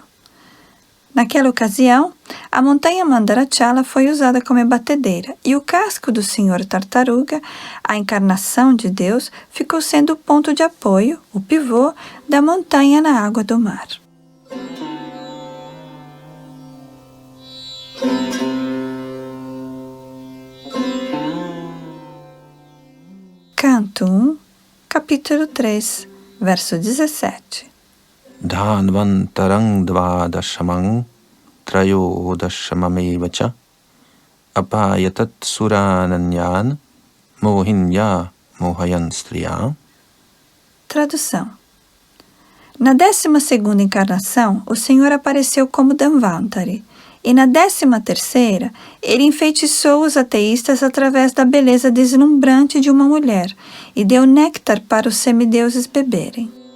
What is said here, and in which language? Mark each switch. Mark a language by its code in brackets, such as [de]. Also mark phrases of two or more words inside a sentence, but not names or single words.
[pt] Naquela ocasião, a montanha Mandarachala foi usada como batedeira e o casco do Senhor Tartaruga, a encarnação de Deus, ficou sendo o ponto de apoio, o pivô, da montanha na água do mar. Canto 1, capítulo 3, verso 17. [sa] Dhanvantarang dvadashamang trayodashamamevacha apayatat surananyan mohinya mohayan striya. [pt] Tradução. Na 12ª encarnação, o Senhor apareceu como Dhanvantari E na 13ª, ele enfeitiçou os ateístas através da beleza deslumbrante de uma mulher e deu néctar para os semideuses beberem.